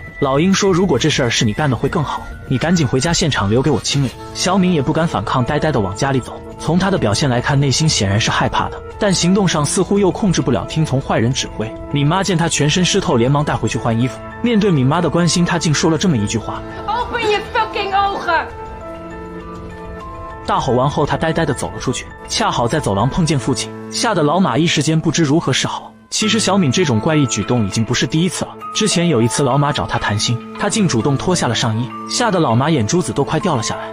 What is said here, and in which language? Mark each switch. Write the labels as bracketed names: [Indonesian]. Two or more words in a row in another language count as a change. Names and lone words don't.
[Chinese] 老鹰说：“如果这事儿是你干的会更好，你赶紧回家现场留给我清理。” 小敏也不敢反抗，呆呆地往家里走。从他的表现来看，内心显然是害怕的，但行动上似乎又控制不了，听从坏人指挥。敏妈见他全身湿透，连忙带回去换衣服。面对敏妈的关心，他竟说了这么一句话 [Dutch] ：“Open je fucking ogen！” [Chinese] 大吼完后，他呆呆地走了出去，恰好在走廊碰见父亲，吓得老马一时间不知如何是好。其实小敏这种怪异举动已经不是第一次了，之前有一次老马找她谈心，她竟主动脱下了上衣，吓得老马眼珠子都快掉了下来。